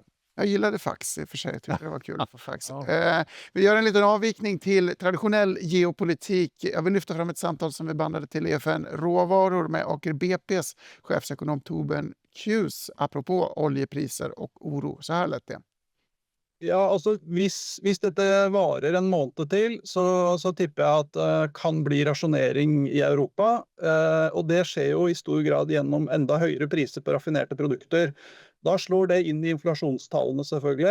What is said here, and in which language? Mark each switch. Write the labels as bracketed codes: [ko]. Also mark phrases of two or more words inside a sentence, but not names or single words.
[sv] Jag gillade fax i och för sig. Jag tyckte det var kul att få fax. Vi gör en liten avvikning till traditionell geopolitik. Jag vill lyfta fram ett samtal som vi bandade till EFN Råvaror med Aker BP:s chefsekonom Torbjørn Kjus apropå oljepriser och oro. Så här lät det. [no] Ja, altså hvis dette varer en måned til, så tipper jeg at det kan bli rasjonering i Europa. Og det skjer jo i stor grad gjennom enda høyere priser på raffinerte produkter. Da slår det inn i inflasjonstallene selvfølgelig.